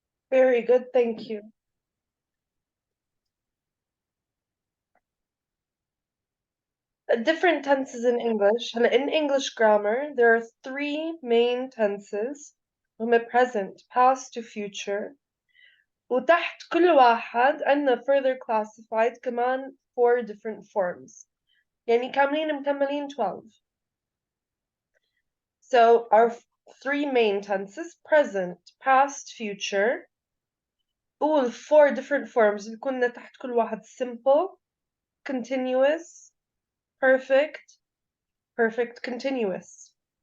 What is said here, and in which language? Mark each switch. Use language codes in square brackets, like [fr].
[en] Very good, thank you. Different tenses in English. In English grammar, there are three main tenses. [ar] هم [en] present, past to future. [ar] وتحت كل واحد عندنا [en] further classified [ar] كمان [en] 4 different forms. [ar] يعني كاملين مكملين 12. [en] So our three main tenses, present, past, future. all 4 different forms [ar] بيكون تحت كل واحد [en] simple, continuous, perfect, perfect continuous.